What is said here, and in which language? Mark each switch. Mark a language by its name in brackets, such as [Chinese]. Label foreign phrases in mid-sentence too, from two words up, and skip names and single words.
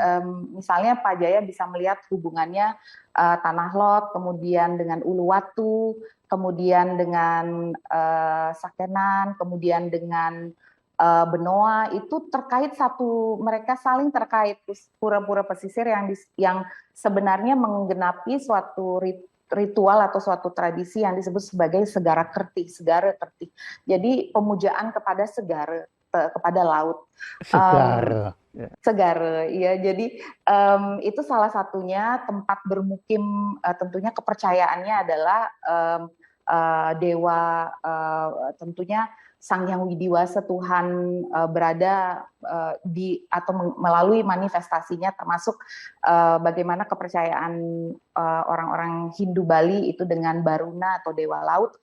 [Indonesian] misalnya Pak Jaya bisa melihat hubungannya Tanah Lot, kemudian dengan Uluwatu, kemudian dengan Sakenan, kemudian dengan Benoa, itu terkait satu, mereka saling terkait pura-pura pesisir yang sebenarnya menggenapi suatu ritual atau suatu tradisi yang disebut sebagai segara kerti, segara kerti. Jadi pemujaan kepada segara, kepada laut. segar. Ya. Segara, ya. Jadi itu salah satunya tempat bermukim. Tentunya kepercayaannya adalah dewa, tentunya Sang Hyang Widiwasa, Tuhan berada di atau melalui manifestasinya, termasuk bagaimana kepercayaan orang-orang Hindu Bali itu dengan Baruna atau dewa laut.